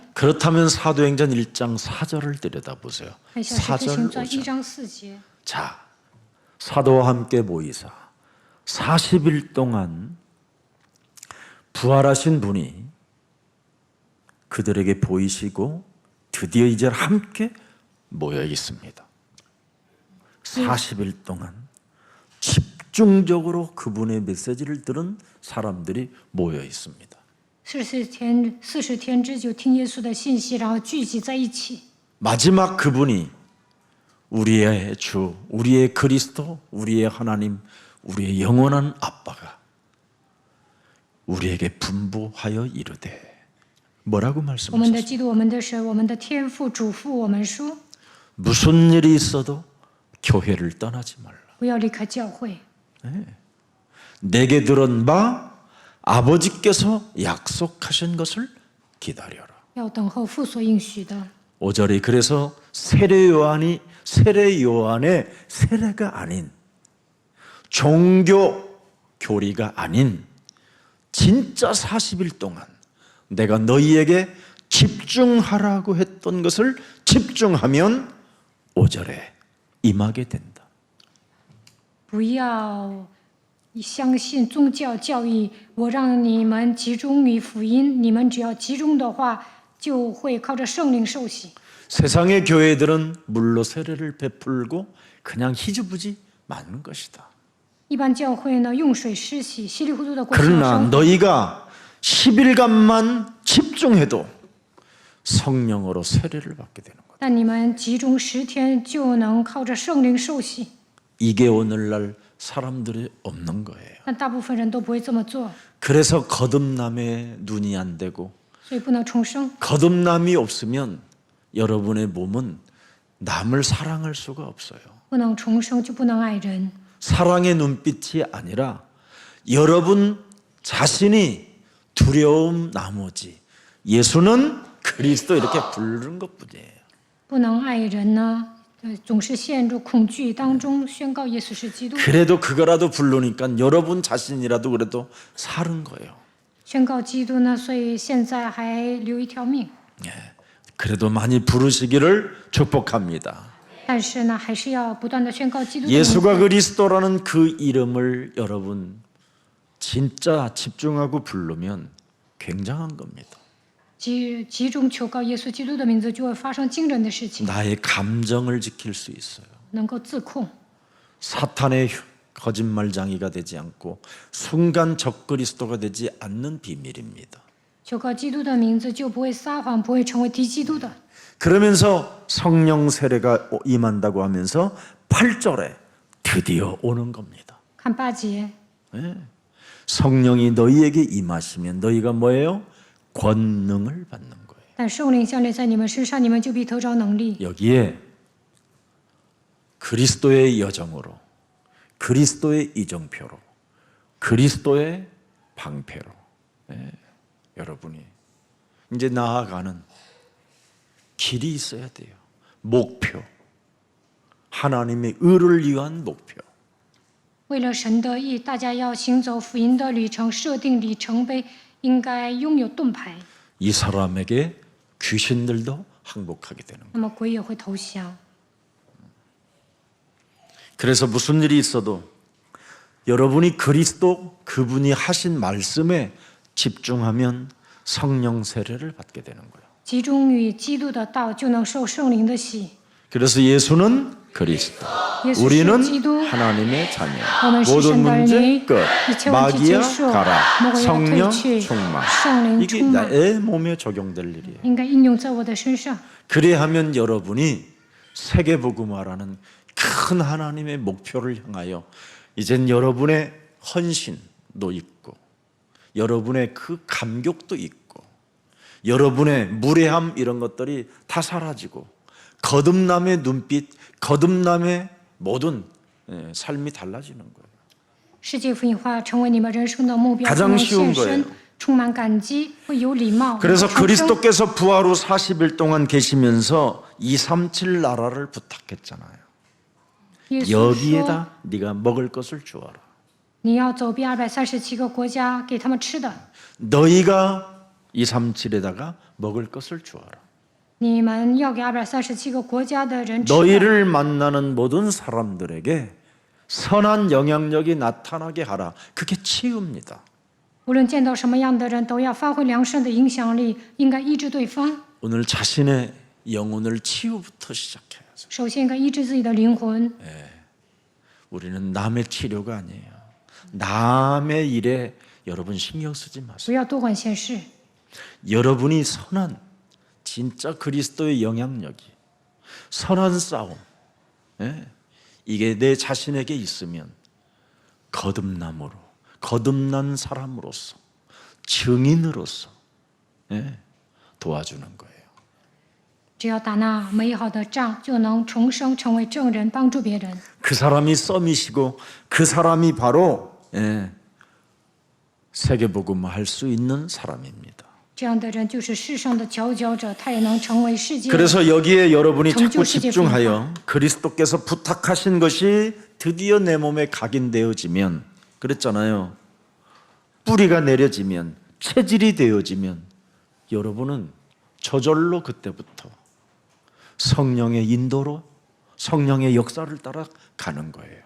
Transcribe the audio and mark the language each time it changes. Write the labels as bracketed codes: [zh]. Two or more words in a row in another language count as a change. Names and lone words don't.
[ko] 그렇다면 사도행전 1장 4절을 들여다보세요. [zh] 看一下《使徒 [ko] 4절 [zh] 行传》 [ko] 5절. [zh] 1章4节， [ko] 자, 사도와 함께 모이사 40일 동안 부활하신 분이 그들에게 보이시고 드디어 이제 함께 모여 있습니다. 40일 동안 집중적으로 그분의 메시지를 들은 사람들이 모여 있습니다. [zh] 40 天之久听耶稣的信息，然后聚集在一起。 [ko] 마지막 그분이 우리의 주, 우리의 그리스도, 우리의 하나님, 우리의 영원한 아빠가 우리에게 분부하여 이르되 뭐라고 [zh] 我们的 [ko] 말씀하셨어요? [zh] 基督，我们的神，我们的天父嘱咐我们说， [ko] 무슨 일이 있어도 교회를 떠나지 말라. [zh] 不要离开教会。 [ko] 내게 들은 바 아버지께서 약속하신 것을 기다려라. [zh] 要等候父所应许的。 [ko] 5절이 그래서 세례 요한의 세례가 아닌 종교 교리가 아닌 진짜 40일 동안 내가 너희에게 집중하라고 했던 것을 집중하면 5절에 임하게 된다. [zh] 不要相信宗教教义，我让你们集中于福音，你们只要集中的话，就会靠着圣灵受洗。 [ko] 세상의 교회들은 물로 세례를 베풀고 그냥 희지부지 맞는 것이다. [zh] 一般教会呢，用水施洗，稀里糊涂的过信仰 [ko] 그러나 [zh] 生活。 [ko] 너희가 10일간만 집중해도 성령으로 세례를 받게 되는 거다. [zh] 但你们集中10天，就能靠着圣灵受洗。 [ko] 이게 오늘날 사람들이 없는 거예요. [zh] 但大部分人都不会这么做， [ko] 그래서 거듭남에 눈이 안 되고 [zh] 所以不能重生。 [ko] 거듭남이 없으면 여러분의 몸은 남을 사랑할 수가 없어요. [zh] 不能重生就不能爱人， [ko] 사랑의 눈빛이 아니라 여러분 자신이 두려움 나머지 예수는 그리스도 이렇게 부르는 것뿐이에요. [zh] 不能爱人呢，总是陷入恐惧当中，宣告耶稣是基督， [ko] 그래도 그거라도 부르니까 여러분 자신이라도 그래도 사는 거예요. [zh] 宣告基督呢，所以现在还留一条命。 [ko] 그래도 많이 부르시기를 축복합니다. [zh] 但是呢，还是要不断的宣告基督的名 [ko] 예수가 [zh] 字。 [ko] 그리스도라는 그 이름을 여러분 진짜 집중하고 부르면 굉장한 겁니다. [zh] 集中求告耶稣基督的名字，就会发生惊人的事情， [ko] 나의 감정을 지킬 수 있어요. [zh] 能够自控， [ko] 사탄의 거짓말장이가 되지 않고 순간 적그리스도가 되지 않는 비밀입니다. [zh] 求告基督的名字，就不会撒谎，不会成为敌基督的。 [ko] 그러면서 성령 세례가 임한다고 하면서 8절에 드디어 오는 겁니다. [zh] 看8节， [ko] 성령이 너희에게 임하시면 너희가 뭐예요? 권능을 받는 거예요. [zh] 但圣灵降临在你们身上，你们就必得着能力。 [ko] 여기에 그리스도의 여정으로, 그리스도의 이정표로, 그리스도의 방패로 여러분이 이제 나아가는 길이 있어야 돼요. 목표, 하나님의 의를 위한 목표. [zh] 为了神的意，大家要行走福音的旅程，设定里程碑，应该拥有盾牌， [ko] 이 사람에게 귀신들도 항복하게 되는 거예요. [zh] 那么鬼也会投降。 [ko] 그래서 무슨 일이 있어도 여러분이 그리스도 그분이 하신 말씀에 집중하면 성령 세례를 받게 되는 거예요. [zh] 集中于基督的道，就能受圣灵的洗。 [ko] 그래서 예수는 그리스도, [zh] 耶稣 [ko] 우리는 [zh] 是基督， [ko] 하나님의 자녀. [zh] 我们是 [ko] 모든 [zh] 神的儿 [ko] 문제 [zh] 女， [ko] 끝. [zh] 一切问题结 [ko] 마귀야 [zh] 束， [ko] 가라. [zh] 魔鬼要退 [ko] 성령 [zh] 去， [ko] 충만. [zh] 圣灵 [ko] 이게 [zh] 充满， [ko] 내 몸에 적용될 일이에요. [zh] 应该应用在我的身上。 [ko] 그래야하면 여러분이 세계복음화라는 큰 하나님의 목표를 향하여 이젠 여러분의 헌신도 있고 여러분의 그 감격도 있고 여러분의 무례함 이런 것들이 다 사라지고 거듭남의 눈빛, 거듭남의 모든 삶이 달라지는 거예요. [zh] 世界福音化成为你们人生的目标， [ko] 가장 [zh] 不能 [ko] 쉬운 [zh] 献身 [ko] 거예요 ， [zh] 充满感激，会有礼貌。 [ko] 그래서 [zh] 有重生 [ko] 그리스도께서 부활 후 40일 동안 계시면서 237 나라를 부탁했잖아요. [zh] 耶稣说 [ko] 여기에다 네가 먹을 것을 주어라. [zh] 你要走遍237个国家，给他们吃的。 [ko] 너희가 237에다가 먹을 것을 주어라. [zh] 你们要给237个国家的人吃的。 [ko] 너희를 만나는 모든 사람들에게 선한 영향력이 나타나게 하라. 그게 치유입니다. [zh] 无论见到什么样的人，都要发挥良善的影响力，应该医治对方。 [ko] 오늘 자신의 영혼을 치유부터 시작해야죠. [zh] 首先应该医治自己的灵魂。 [ko] 우리는 남의 치료가 아니에요. 남의 일에 여러분 신경 쓰지 마세요. [zh] 不要多管闲事。 [ko] 여러분이 선한 진짜 그리스도의 영향력이 선한 싸움, 이게 내 자신에게 있으면 거듭남으로 거듭난 사람으로서 증인으로서 도와주는 거예요. [zh] 只要打那美好的仗，就能重生，成为证人，帮助别人。 [ko] 그 사람이 썸이시고 그 사람이 바로 세계복음 할 수 있는 사람입니다. [zh] 这样的人就是世上的佼佼者，他也能成为世界。 [ko] 그래서 여기에 여러분이 자꾸 정조 시대 집중하여 그리스도께서 부탁하신 것이 드디어 내 몸에 각인되어지면 그랬잖아요. 뿌리가 내려지면 체질이 되어지면 여러분은 저절로 그때부터 성령의 인도로 성령의 역사를 따라 가는 거예요.